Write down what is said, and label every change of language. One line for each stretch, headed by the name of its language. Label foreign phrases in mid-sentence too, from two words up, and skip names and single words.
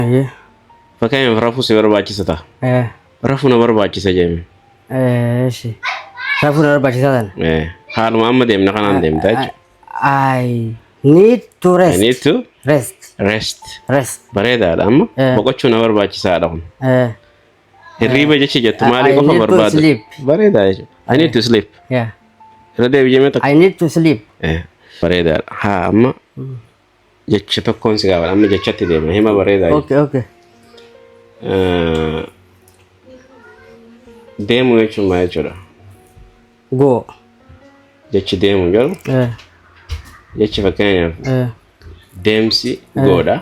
Oromo: Aye. Fakkeenyaaf rafuu si barbaachisa ta'a. Rafuu na barbaachisa jeemi. Shi. Rafuu na barbaachisa tan. Haaluma amma deemna kanaan deemta jechuudha.
English: I need to I rest. need to Rest. rest.
Oromo: Bareedaadha amma boqochuu na barbaachisaadha kun. Hirriiba jechi jettu maalii qofa barbaadu?
English: I need to sleep.
Oromo: Bareedaa jechuudha.
English: I need to sleep. Yeah.
Oromo: Irra deebi'ee tokko.
English: I need to sleep.
Oromo: Bareedaadha. Haa amma jecha tokkoon si gaafadha. Amma jechatti deemna. Hima bareedaa. Okay. Deemuu jechuun maal jechuudha? Go. Jechi deemuu jedhu jechi fakkeenyaaf deemsi goodha.